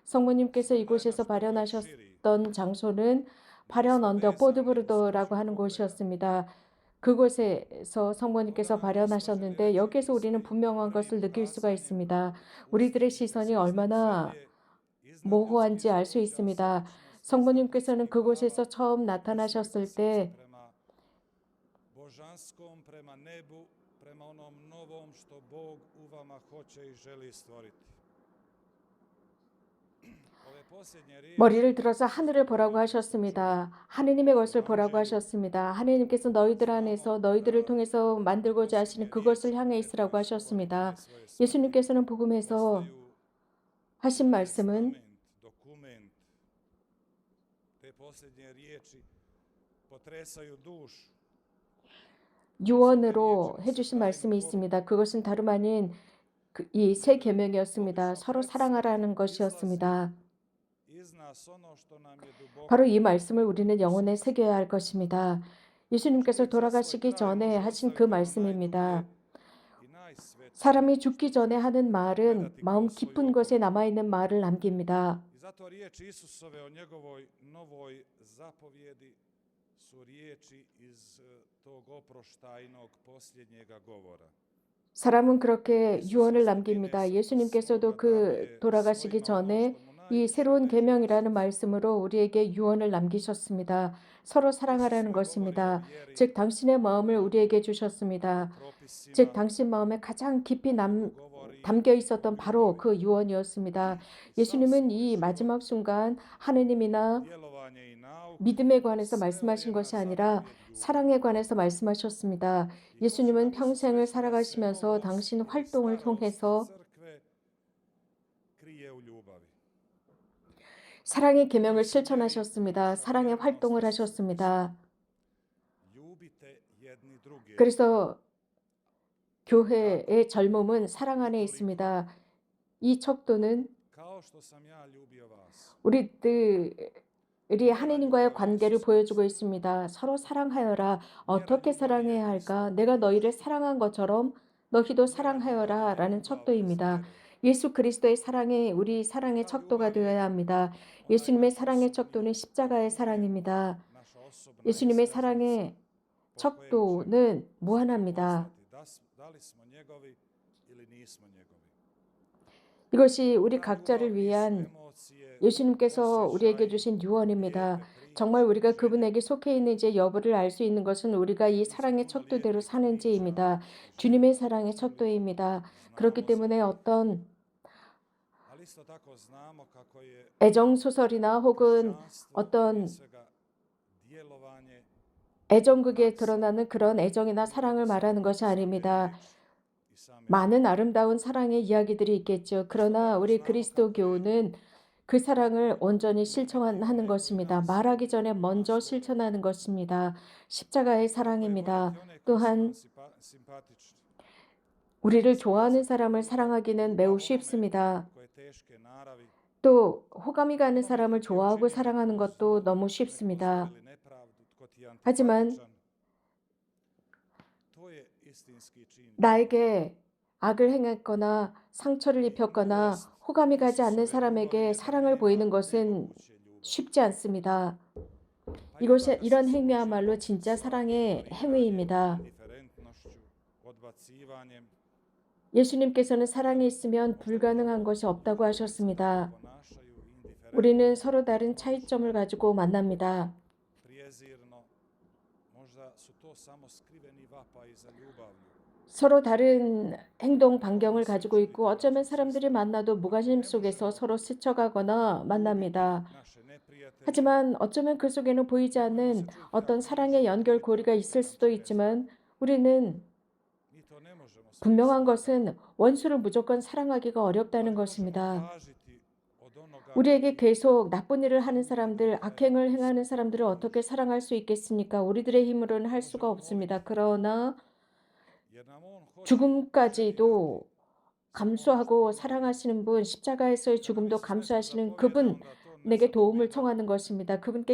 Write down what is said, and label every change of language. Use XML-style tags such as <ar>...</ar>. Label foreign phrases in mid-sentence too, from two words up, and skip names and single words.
<ko>성모님께서 이곳에서 발현하셨던 장소는 발현 언덕 보드브루더라고 하는 곳이었습니다. 그곳에서 성모님께서 발현하셨는데 여기에서 우리는 분명한 것을 느낄 수가 있습니다. 우리들의 시선이 얼마나 모호한지 알 수 있습니다. 성모님께서는 그곳에서 처음 나타나셨을 때</ko> <hr>božanskom prema nebu, prema onom novom što Bog u vama hoće i želi stvoriti. Ove posljednje riječi</hr> <ko>머리를 들어서 하늘을 보라고 하셨습니다. 하느님의 것을 보라고 하셨습니다. 하느님께서 너희들 안에서 너희들을 통해서 만들고자 하시는 그것을 향해 있으라고 하셨습니다. 예수님께서는 복음에서</ko> <hr>postaju</hr> <ko>하신 말씀은</ko> <hr>dokument. Te posljednje riječi potresaju dušu.</hr> <ko>유언으로 해주신 말씀이 있습니다. 그것은 다름 아닌 이 세 계명이었습니다. 서로 사랑하라는 것이었습니다.</ko> <hr>Iz nas ono što nam je duboko</hr> <ko>바로 이 말씀을 우리는 영혼에 새겨야 할 것입니다. 예수님께서 돌아가시기 전에 하신 그 말씀입니다.</ko> <hr>i najsvetije.</hr> <ko>사람이 죽기 전에 하는 말은 마음 깊은 곳에 남아있는 말을 남깁니다.</ko> <hr>I zato riječi Isusove o njegovoj novoj zapovjedi su riječi iz tog oproštajnog posljednjega govora.</hr> <ko>사람은 그렇게 유언을 남깁니다. 예수님께서도 그 돌아가시기 전에 이 새로운 계명이라는 말씀으로 우리에게 유언을 남기셨습니다. 서로 사랑하라는 것입니다. 즉 당신의 마음을 우리에게 주셨습니다. 즉 당신 마음에 가장 깊이 담겨 있었던 바로 그 유언이었습니다. 예수님은 이 마지막 순간 하느님이나</ko> <hr>Djelovanje i nauk</hr> <ko>믿음에 관해서 말씀하신 것이 아니라 사랑에 관해서 말씀하셨습니다. 예수님은 평생을 살아가시면서 당신 활동을 통해서</ko> <hr>crkve krije u ljubavi.</hr> <ko>사랑의 계명을 실천하셨습니다. 사랑의 활동을 하셨습니다.</ko> <hr>Ljubite jedni druge.</hr> <ko>그래서 교회의 젊음은 사랑 안에 있습니다. 이 척도는</ko> <hr>Kao što sam ja ljubio vas.</hr> <ko>우리들이 하느님과의 관계를 보여주고 있습니다. 서로 사랑하여라. 어떻게 사랑해야 할까? 내가 너희를 사랑한 것처럼 너희도 사랑하여라 라는 척도입니다. 예수 그리스도의 사랑이 우리 사랑의 척도가 되어야 합니다. 예수님의 사랑의 척도는 십자가의 사랑입니다.</ko> <hr>Naša osobna</hr> <ko>예수님의</ko> <hr>iskaznica</hr> <ko>사랑의</ko> <hr>po kojoj ćemo</hr> <ko>척도는 무한합니다.</ko> <hr>poznati da li smo njegovi ili nismo njegovi.</hr> <ko>이것이 우리</ko> <hr>Ta</hr> <ko>각자를</ko> <hr>ljubav nisu</hr> <ko>위한</ko> <hr>emocije,</hr> <ko>예수님께서 우리에게</ko> <hr>osjećaji,</hr> <ko>주신 유언입니다.</ko> <hr>lijepe priče,</hr> <ko>정말 우리가</ko> <hr>želje.</hr> <ko>그분에게 속해 있는지 여부를 알 수 있는 것은 우리가 이 사랑의 척도대로 사는지입니다. 주님의 사랑의 척도입니다. 그렇기 때문에 어떤</ko> <hr>Ali isto tako znamo kako je</hr> <ko>애정 소설이나 혹은</ko> <hr>božanstvo</hr> <ko>어떤</ko> <hr>prije svega djelovanje</hr> <ko>애정극에 드러나는 그런 애정이나 사랑을 말하는 것이 아닙니다.</ko> <hr>i same</hr> <ko>많은 아름다운 사랑의 이야기들이 있겠죠. 그러나 우리 그리스도교는 그 사랑을 온전히 실천하는 것입니다. 말하기 전에 먼저 실천하는 것입니다. 십자가의 사랑입니다.</ko> <hr>voljeti one koji su</hr> <ko>또한</ko> <hr>nam simpatični,</hr> <ko>우리를 좋아하는 사람을 사랑하기는 매우 쉽습니다.</ko> <hr>koje teške naravi,</hr> <ko>또 호감이 가는 사람을 좋아하고 사랑하는 것도 너무 쉽습니다.</ko> <hr>ili nepravdu, tko ti je</hr> <ko>하지만</ko> <hr>antipatičan. To je istinski čin.</hr> <ko>나에게 악을 행했거나 상처를 입혔거나 호감이 가지 않는 사람에게 사랑을 보이는 것은 쉽지 않습니다. 이런 행위야말로 진짜 사랑의 행위입니다.</ko> <hr>Indiferentnošću, odbacivanjem,</hr> <ko>예수님께서는 사랑이 있으면 불가능한 것이 없다고 하셨습니다.</ko> <hr>ponašaju indiferentno,</hr> <ko>우리는 서로 다른 차이점을 가지고 만납니다.</ko> <hr>prijezirno. Možda su to samo skriveni vapaji za ljubavlju.</hr> <ko>서로 다른 행동 반경을 가지고 있고 어쩌면 사람들이 만나도 무관심 속에서 서로 스쳐가거나 만납니다.</ko> <hr>Naše neprijatelje,</hr> <ko>하지만 어쩌면 그 속에는 보이지 않는 어떤 사랑의 연결고리가 있을 수도 있지만 우리는</ko> <hr>mi to ne možemo</hr> <ko>분명한 것은 원수를 무조건 사랑하기가 어렵다는 것입니다.</ko> <hr>tražiti od onoga</hr> <ko>우리에게 계속 나쁜 일을 하는 사람들, 악행을 행하는 사람들을 어떻게 사랑할 수 있겠습니까? 우리들의 힘으로는 할 수가 없습니다. 그러나</ko> <hr>jer nam on hoće</hr> <ko>죽음까지도 감수하고 사랑하시는 분, 십자가에서의 죽음도 감수하시는 그분, 내게 도움을 청하는 것입니다.</ko>